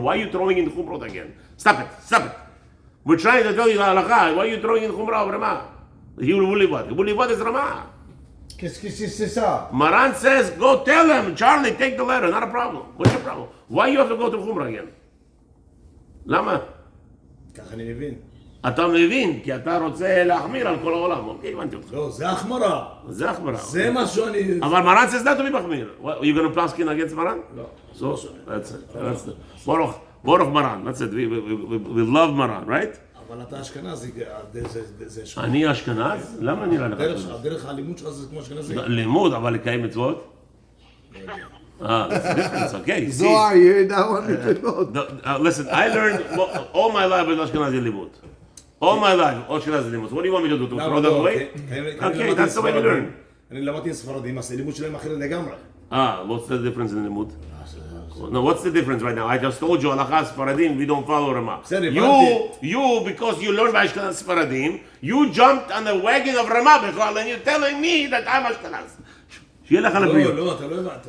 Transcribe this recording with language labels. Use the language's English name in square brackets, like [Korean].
[English] Why are you throwing in the Chumrah again? Stop it. We're trying to tell you the halakha. Why are you throwing in the Chumrah of Rama? He will live what is Rama. [French] Qu'est-ce que c'est ça? [English] Maran says, go tell him, Charlie, take the letter, not a problem. What's your problem? Why you have to go to Chumrah again? [Hebrew] למה? ככה אני מבין. אתה מבין, כי אתה רוצה להחמיר על כל העולם. אוקיי, הבנתי אותך. לא, זה החמרה. זה החמרה. זה מה שאני... אבל מרן [English] says not to be מחמיר. Are you going to plaskin against Maran? [Hebrew] לא. [English] So, that's it. Baruch Maran. That's it. We love Maran, right? [Hebrew] אבל אתה אשכנזי, זה שכנזי. אני אשכנז? למה נראה לך? הדרך הלימוד שלך זה כמו אשכנזי. לימוד, אבל לקיים מצוות? [English] That's the difference, okay. Zohar, you heard that one? Listen, I learned all my life with Ashkenazi limud. All my life, Ashkenazi limud. What do you want me to do? To throw them away? Okay, that's the way we learn. [Hebrew] אני למדתי ספרדים, אז הלימוד שלהם אחר לגמרי. [English] What's the difference in the limud? No, what's the difference right now? I just told you, halachas Sfaradim, we don't follow Rama. You, because you learned by Ashkenaz Sfaradim, you jumped on the wagon of Rama, and you're telling me that I'm Ashkenaz. [Hebrew] שיהיה לך לבריאות. לא, אתה לא הבנת.